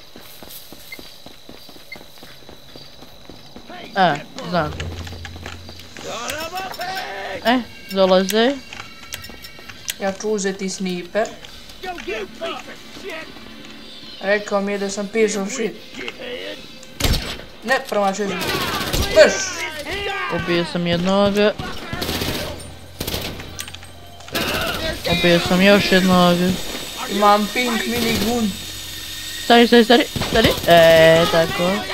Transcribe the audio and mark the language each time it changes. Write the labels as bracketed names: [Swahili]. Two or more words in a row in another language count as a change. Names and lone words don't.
[Serbian] Znam. Dolaze. Ja ću uzeti sniper. Rekao mi je da sam [English] piece of shit. [Serbian] Ne, promašio sam. Vrš! Ubio sam jednog. Ubio sam još jednog. Imam [English] pink minigun. [Serbian] Stari. Tako.